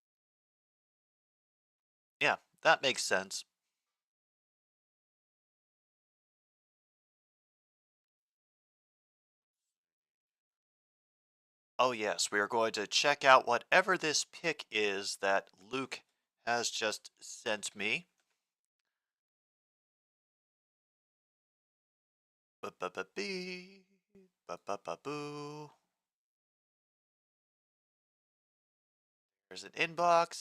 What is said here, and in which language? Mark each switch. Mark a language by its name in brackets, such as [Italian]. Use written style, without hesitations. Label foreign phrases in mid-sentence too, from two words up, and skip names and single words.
[English] Yeah, that makes sense. Oh yes, we are going to check out whatever this pick is that Luke has just sent me. Ba-ba-ba-bee. Ba-ba-ba-boo. There's an inbox.